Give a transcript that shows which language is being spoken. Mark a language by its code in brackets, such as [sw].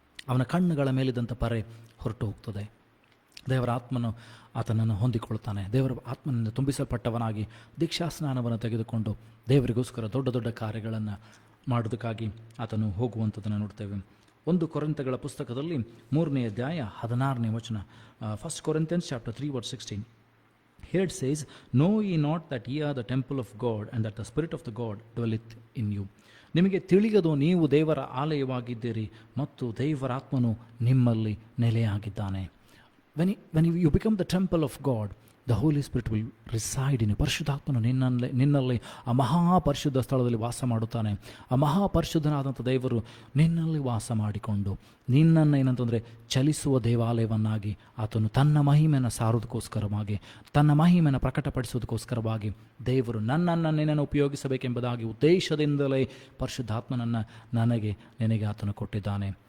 [kn] ಅವನ ಕಣ್ಣುಗಳ ಮೇಲಿದ್ದಂಥ ಪರೆ ಹೊರಟು ಹೋಗ್ತದೆ. ದೇವರ ಆತ್ಮನು ಆತನನ್ನು ಹೊಂದಿಕೊಳ್ತಾನೆ. ದೇವರ ಆತ್ಮನಿಂದ ತುಂಬಿಸಲ್ಪಟ್ಟವನಾಗಿ ದೀಕ್ಷಾಸ್ನಾನವನ್ನು ತೆಗೆದುಕೊಂಡು ದೇವರಿಗೋಸ್ಕರ ದೊಡ್ಡ ದೊಡ್ಡ ಕಾರ್ಯಗಳನ್ನು ಮಾಡೋದಕ್ಕಾಗಿ ಆತನು ಹೋಗುವಂಥದ್ದನ್ನು ನೋಡ್ತೇವೆ. 1 ಕೊರಿಂಥಗಳ ಪುಸ್ತಕದಲ್ಲಿ 3ನೇ ಅಧ್ಯಾಯ 16ನೇ ವಚನ, [en] First Corinthians chapter 3 verse 16. Here it says, know ye not that ye are the temple of God and that the Spirit of the God dwelleth in you. [kn] ನಿಮಗೆ ತಿಳಿಯದು ನೀವು ದೇವರ ಆಲಯವಾಗಿದ್ದೀರಿ ಮತ್ತು ದೇವರಾತ್ಮನು ನಿಮ್ಮಲ್ಲಿ ನೆಲೆಯಾಗಿದ್ದಾನೆ. [en] when you become the temple of God, the Holy Spirit will reside in you. [kn] ಪರಿಶುದ್ಧಾತ್ಮನು ನಿನ್ನಲ್ಲಿ ಆ ಮಹಾಪರಿಶುದ್ಧ ಸ್ಥಳದಲ್ಲಿ ವಾಸ ಮಾಡುತ್ತಾನೆ. ಆ ಮಹಾಪರಿಶುದ್ಧನಾದಂಥ ದೇವರು ನಿನ್ನಲ್ಲಿ ವಾಸ ಮಾಡಿಕೊಂಡು ನಿನ್ನನ್ನು ಏನಂತಂದರೆ ಚಲಿಸುವ ದೇವಾಲಯವನ್ನಾಗಿ ಆತನು ತನ್ನ ಮಹಿಮೆಯನ್ನು ಸಾರೋದಕ್ಕೋಸ್ಕರವಾಗಿ, ತನ್ನ ಮಹಿಮೆಯನ್ನು ಪ್ರಕಟಪಡಿಸೋದಕ್ಕೋಸ್ಕರವಾಗಿ ದೇವರು ನಿನ್ನನ್ನು ಉಪಯೋಗಿಸಬೇಕೆಂಬುದಾಗಿ ಉದ್ದೇಶದಿಂದಲೇ ಪರಿಶುದ್ಧಾತ್ಮನನ್ನು ನಿನಗೆ ಆತನು ಕೊಟ್ಟಿದ್ದಾನೆ.